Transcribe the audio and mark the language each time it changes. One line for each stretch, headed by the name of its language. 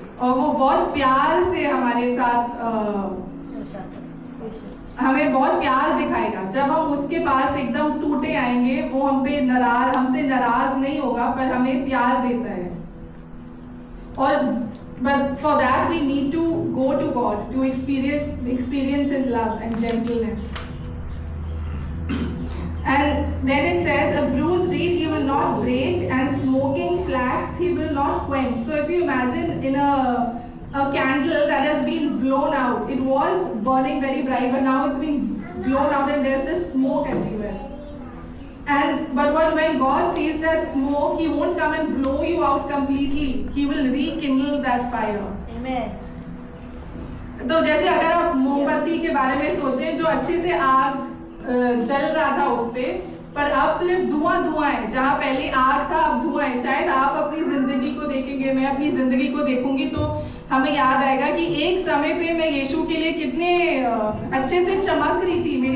Hindi: और वो बहुत प्यार से हमारे साथ हमें बहुत प्यार दिखाएगा. जब हम उसके पास एकदम टूटे आएंगे, वो हमसे नाराज नहीं होगा, पर हमें प्यार देता है. और
English: but for that we need to go to God to experience His love and gentleness. And then it says, a bruised reed he will not break, and smoking flax he will not quench. So if you imagine in a candle that has been blown out, it was burning very bright, but now it's been blown out and there's just smoke everywhere. But when God sees that smoke, He won't come and blow you out completely. He will rekindle that fire. Amen.
Hindi: तो जैसे अगर आप मोमबत्ती के बारे में सोचें, जो अच्छे से आग जल रहा था उस पे, पर अब सिर्फ धुआं है. जहाँ पहले आग था अब धुआं है. शायद आप अपनी जिंदगी को देखेंगे, मैं अपनी जिंदगी को देखूंगी, तो हमें याद आएगा कि एक समय पे मैं यीशु के लिए कितने अच्छे से चमक रही थी.